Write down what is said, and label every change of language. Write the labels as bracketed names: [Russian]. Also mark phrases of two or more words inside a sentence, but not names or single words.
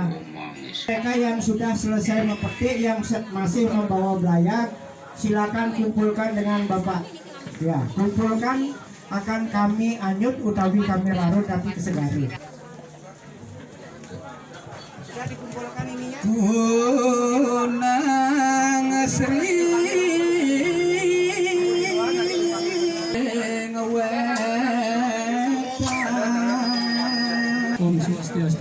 [Indonesian] Mereka yang sudah selesai memetik, yang masih membawa belayak, silakan kumpulkan dengan Bapak. Ya, kumpulkan, akan kami anyut utawi kami larut nanti kesegari. Sudah dikumpulkan ininya? Punang Sri [Balinese] Om Swastiastu.